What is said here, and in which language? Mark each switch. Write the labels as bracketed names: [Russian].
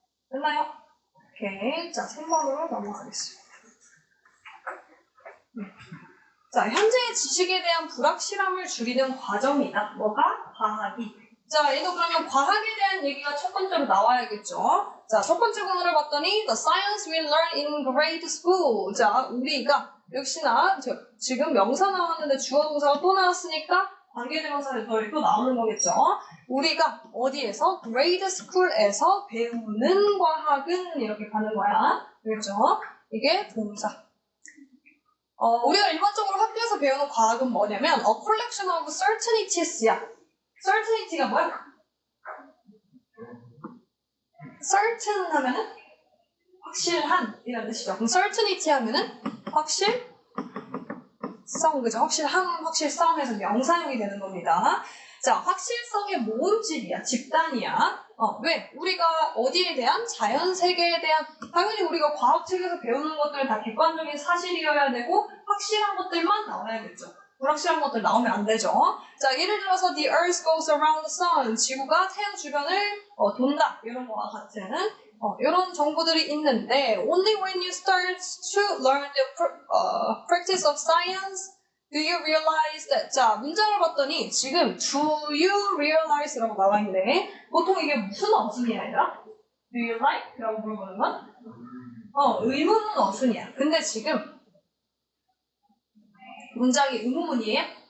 [Korean] 됐나요? 오케이. 자, 3번으로 넘어가겠습니다. 자, 현재의 지식에 대한 불확실함을 줄이는 과정이다. 뭐가? 과학이. 자, 얘도 그러면 과학에 대한 얘기가 첫 번째로 나와야겠죠. [English] 자, [Korean] 첫 번째 구문을 봤더니 [English] The science we learn in grade school. [Korean] 자, 우리가 역시나 지금 명사 나왔는데 주어 동사가 또 나왔으니까 관계대명사를 또 나오는 거겠죠. 우리가 어디에서? grade school에서 배우는 과학은 이렇게 가는 거야. 그렇죠? 이게 동사. 우리가 일반적으로 학교에서 배우는 과학은 뭐냐면 [English] a collection of certainties [Korean] 야. certainty가 뭐야? certain 하면은 확실한 이라는 뜻이죠. 그럼 certainty 하면은 확실성, 그죠? 확실함, 확실성 해서 명사형이 되는 겁니다. 자, 확실성의 모음집이야, 집단이야. 왜? 우리가 어디에 대한? 자연 세계에 대한, 당연히 우리가 과학책에서 배우는 것들은 다 객관적인 사실이어야 되고 확실한 것들만 나와야겠죠. 불확실한 것들 나오면 안 되죠. [English] 자, [Korean] 예를 들어서 [English] the earth goes around the sun. [Korean] 지구가 태양 주변을 돈다. 이런 거와 같은 이런 정보들이 있는데 [English] only when you start to learn the practice of science do you realize that. [Korean] 자, 문장을 봤더니 지금 [English] do you realize [Korean] 라고 나와 있네. 보통 이게 무슨 어순이야, 얘들아? [English] do you like? [Korean] 라고 물어보는 건? 의문은 어순이야. 근데 지금 문장이 의문문이에요?